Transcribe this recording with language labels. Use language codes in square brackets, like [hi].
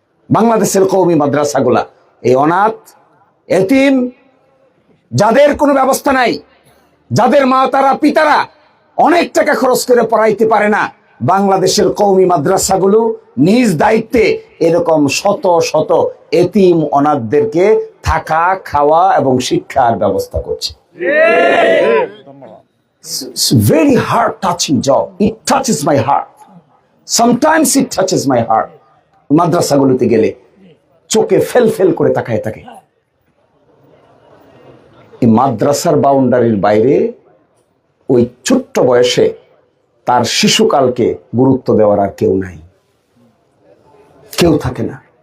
[bn] বাংলাদেশের কওমি মাদ্রাসাগুলা এই অনাথ, এতিম, যাদের কোনো ব্যবস্থা নাই, যাদের মা তারা পিতারা অনেক টাকা খরচ করে পড়াইতে পারে না, বাংলাদেশের কওমি মাদ্রাসাগুলো নিজ দায়িত্বে এরকম শত শত এতিম অনাথদেরকে থাকা, খাওয়া এবং শিক্ষার ব্যবস্থা করছে। [en] It's a very heart touching job. It touches my heart. Sometimes it touches my heart. [bn] মাদ্রাসাগুলোতে গেলে চোখে ফেল ফেল করে তাকায় থাকে। এই মাদ্রাসার বাউন্ডারির বাইরে ওই ছোট্ট বয়সে তার শিশুকালকে গুরুত্ব দেওয়ার আর কেউ নাই, কেউ থাকে না।